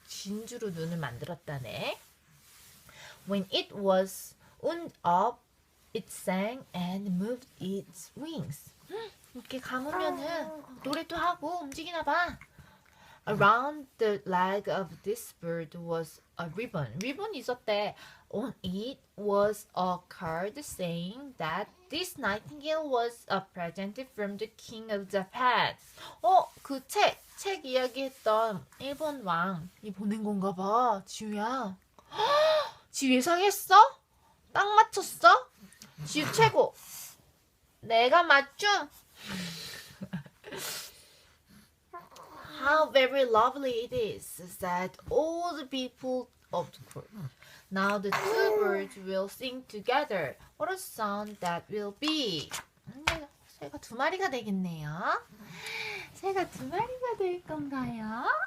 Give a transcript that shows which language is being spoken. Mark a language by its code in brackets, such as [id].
[ko] 진주로 눈을 만들었다네. [en] When it was wound up, it sang and moved its wings. [ko] 이렇게 감으면은 노래도 하고 움직이나 봐. [en] Around the leg of this bird was a ribbon. [ko] 리본이 있었대. [en] On it was a card saying that this nightingale was a present from the king of Japan. [ko] 그 책 이야기했던 일본 왕이 보낸 건가 봐. 지우야. 지우 예상했어? 딱 맞췄어? 지우 최고. 내가 맞춤. [en] How very lovely it is, said all the people of the court. Now the two birds will sing together. What a sound that will be. [ko] 새가 두 마리가 되겠네요. 새가 두 마리가 될 건가요?